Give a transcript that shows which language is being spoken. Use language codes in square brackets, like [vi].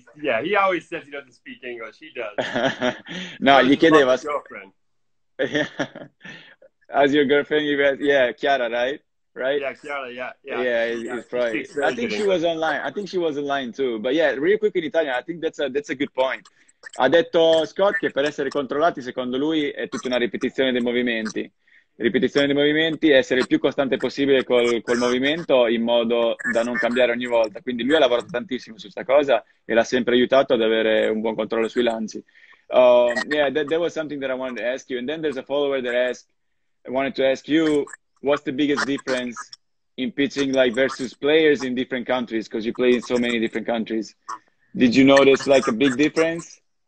[en] Yeah, he always says he doesn't speak English. He does. [it] No, gli chiedeva. [en] Yeah. As your girlfriend, yeah, Chiara, right? Yeah, Chiara, yeah. Yeah, it's probably. I think she was online too. But yeah, real quick in Italian, I think that's a good point. [it] Ha detto Scott che per essere controllati, secondo lui, è tutta una ripetizione dei movimenti. Ripetizione dei movimenti, essere il più costante possibile col movimento in modo da non cambiare ogni volta. Quindi lui ha lavorato tantissimo su questa cosa e l'ha sempre aiutato ad avere un buon controllo sui lanci. [en] Yeah, that was something that I wanted to ask you. And then there's a follower that I wanted to ask you, what's the biggest difference in pitching like versus players in different countries? Because you play in so many different countries. Did you notice like a big difference?